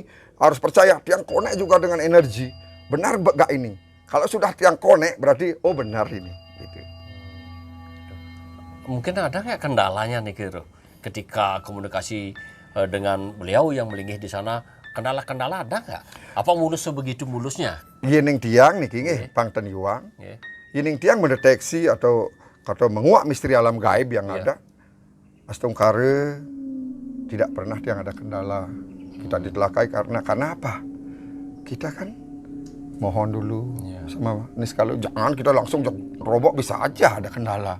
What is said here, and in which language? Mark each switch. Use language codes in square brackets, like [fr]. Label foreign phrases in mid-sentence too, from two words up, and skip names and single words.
[id] Harus percaya, tiang connect juga dengan energi. Benar gak ini? Kalau sudah tiang connect, berarti oh benar ini. Gitu. Mungkin ada nggak kendalanya nih gitu, ketika komunikasi dengan beliau yang melinggih di sana? Kendala-kendala ada nggak? Apa mulus sebegitu mulusnya? [ban] Yening tiang nih, Pang Ten Yuang. Yening tiang [id] mendeteksi atau menguak misteri alam gaib yang ada. Astungkare tidak pernah tiang ada kendala. Kita ditelakai karena apa? Kita kan mohon dulu sama nis, kalau jangan kita langsung robok, bisa aja ada kendala.